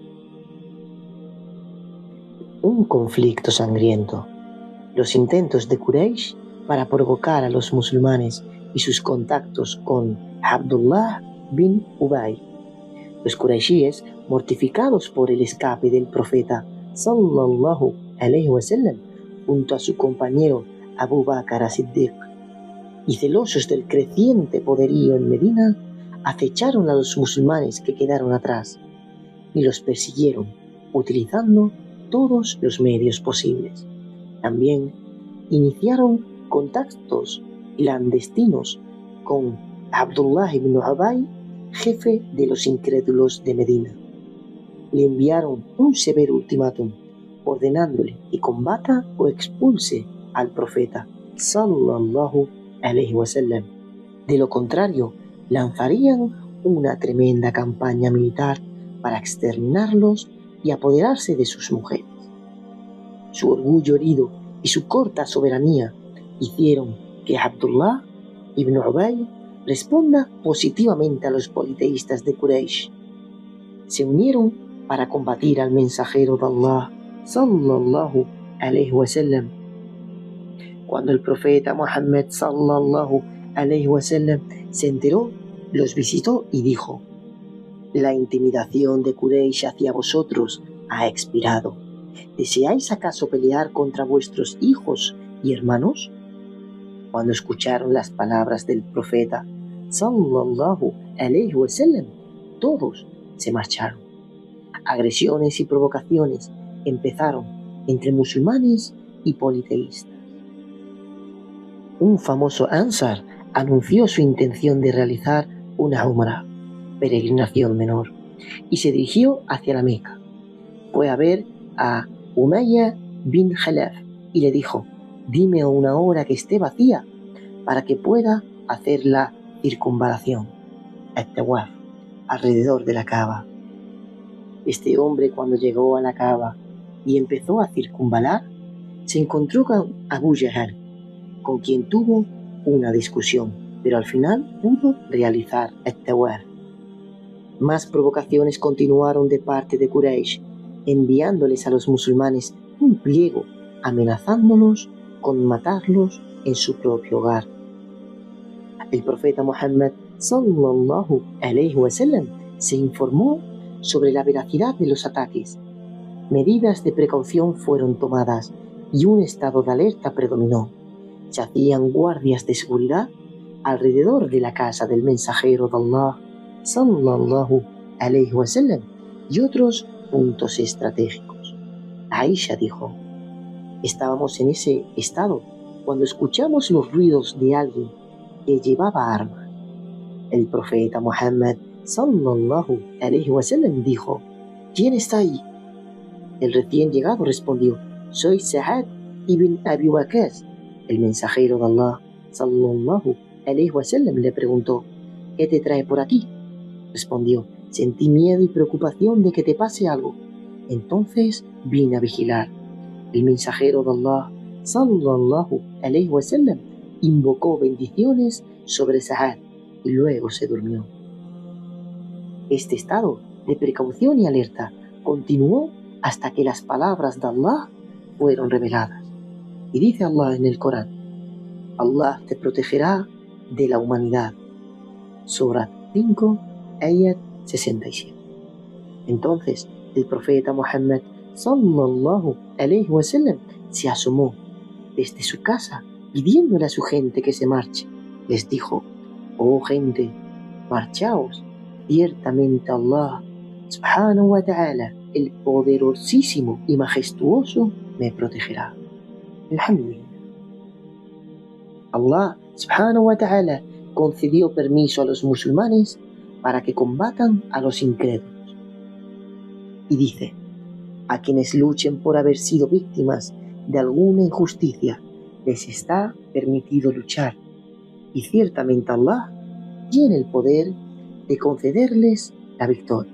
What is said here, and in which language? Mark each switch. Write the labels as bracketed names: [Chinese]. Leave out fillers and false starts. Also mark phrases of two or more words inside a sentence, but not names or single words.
[Spanish] Un conflicto sangriento. Los intentos de Quraysh para provocar a los musulmanes y sus contactos con Abdullah bin Ubay. Los Qurayshíes, mortificados por el escape del profeta [Arabic] صلى الله عليه وسلم [Spanish] junto a su compañero Abu Bakr as-Siddiq, y celosos del creciente poderío en Medina, acecharon a los musulmanes que quedaron atrás y los persiguieron utilizando todos los medios posibles. También iniciaron contactos clandestinos con Abdullah ibn Ubay, jefe de los incrédulos de Medina. Le enviaron un severo ultimátum, ordenándole que combata o expulse al profeta [Arabic] صلى الله عليه وسلم. [Spanish] De lo contrario, lanzarían una tremenda campaña militar para exterminarlos y apoderarse de sus mujeres. Su orgullo herido y su corta soberanía hicieron que Abdullah ibn Ubay responda positivamente a los politeístas de Quraysh. Se unieron para combatir al mensajero de Allah [Arabic] صلى الله عليه وسلم. [Spanish] Cuando el profeta Muhammad [Arabic] صلى الله عليه وسلم [Spanish] se enteró, los visitó y dijo: la intimidación de Quraysh hacia vosotros ha expirado. ¿Deseáis acaso pelear contra vuestros hijos y hermanos? Cuando escucharon las palabras del profeta [Arabic] صلى الله عليه وسلم, [Spanish] todos se marcharon. Agresiones y provocaciones empezaron entre musulmanes y politeístas. Un famoso Ansar anunció su intención de realizar una Umrah, peregrinación menor, y se dirigió hacia la Meca. Fue a ver a Umayya bin Khalaf y le dijo: dime una hora que esté vacía para que pueda hacer la circunvalación, at-tawaf, alrededor de la Kaaba. Este hombre, cuando llegó a la Kaaba y empezó a circunvalar, se encontró con Abu Jahl, con quien tuvo una discusión, pero al final pudo realizar at-tawaf. Más provocaciones continuaron de parte de Quraysh, enviándoles a los musulmanes un pliego amenazándolos con matarlos en su propio hogar. El profeta Muhammad [Arabic] صلى الله عليه وسلم [Spanish] se informó sobre la veracidad de los ataques. Medidas de precaución fueron tomadas y un estado de alerta predominó. Se hacían guardias de seguridad alrededor de la casa del mensajero de Allah, [Arabic] صلى الله عليه وسلم, [Spanish] y otros puntos estratégicos. Aisha dijo: estábamos en ese estado cuando escuchamos los ruidos de alguien que llevaba armas. El profeta Muhammad [Arabic] صلى الله عليه وسلم [Spanish] dijo: ¿quién está ahí? El recién llegado respondió: soy Sa'ad ibn Abi Waqqas. El mensajero de Allah [Arabic] صلى الله عليه وسلم [Spanish] le preguntó: ¿qué te trae por aquí? Respondió: sentí miedo y preocupación de que te pase algo. Entonces vine a vigilar. El mensajero de Allah [Arabic] صلى الله عليه وسلم [Spanish] invocó bendiciones sobre Sa'ad y luego se durmió. Este estado de precaución y alerta continuó hasta que las palabras de Allah fueron reveladas. Y dice Allah en el Corán: Allah te protegerá de la humanidad. Surat 5, ayat 67. Entonces el profeta Muhammad [Arabic] صلى الله عليه وسلم [Spanish] se asomó desde su casa pidiéndole a su gente que se marche. Les dijo: oh gente, marchaos, ciertamente Allah [Arabic] سبحانه وتعالى, [Spanish] el poderosísimo y majestuoso, me protegerá. Alhamdulillah. Allah [Arabic] سبحانه وتعالى [Spanish] concedió permiso a los musulmanes para que combatan a los incrédulos. Y dice: a quienes luchen por haber sido víctimas de alguna injusticia, les está permitido luchar, y ciertamente Allah tiene el poder de concederles la victoria.